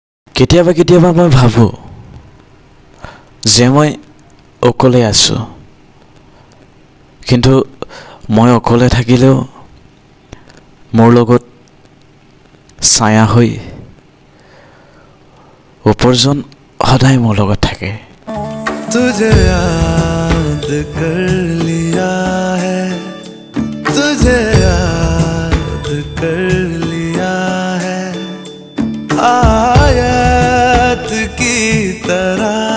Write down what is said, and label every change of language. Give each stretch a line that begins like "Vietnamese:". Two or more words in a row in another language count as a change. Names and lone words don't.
Assamese: কেতিয়াবা কেতিয়াবা মই ভাবোঁ যে মই অকলে আছোঁ, কিন্তু মই অকলে থাকিলেও মোৰ লগত ছায়া হৈ ওপৰজন সদায় মোৰ লগত থাকে।
Hindi: तुझे याद कर लिया है, तुझे याद कर लिया है, आयत की तरह